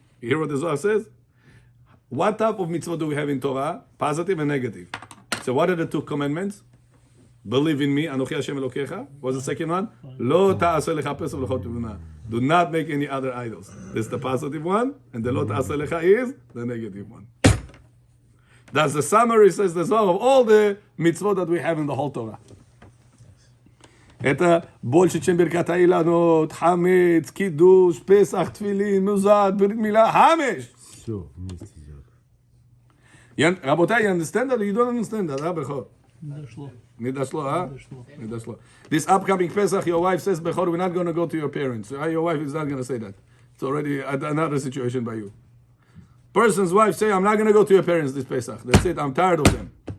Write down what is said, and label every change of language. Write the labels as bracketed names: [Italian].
[English] You hear what the Zohar says? What type of mitzvot do we have in Torah? Positive and negative. So what are the 2 commandments? Believe in me, [Hebrew] אנוכי השם אלוקיך. [English] What's the second one? [Hebrew] לא תעשה לך פסל ולכל תמונה. [English] Do not make any other idols. This is the positive one, and the [Hebrew] לא תעשה לך [English] is the negative one. That's the summary, says the Zohar, of all the mitzvot that we have in the whole Torah. [Russian] Это больше, чем [Hebrew] ברכת האילנות, חמץ, קידוש, פסח, תפילין, מוזת, ברית מילה, 5. [Russian] Все, вместе идет. [English] רבותיי, you understand that or you don't understand that? [Russian] Bechor? Не дошло, Не дошло. [English] This upcoming Pesach, your wife says, Bechor, we're not going to go to your parents. Your wife is not going to say that. It's already another situation by you. Person's wife say, I'm not going to go to your parents this Pesach. That's it, I'm tired of them.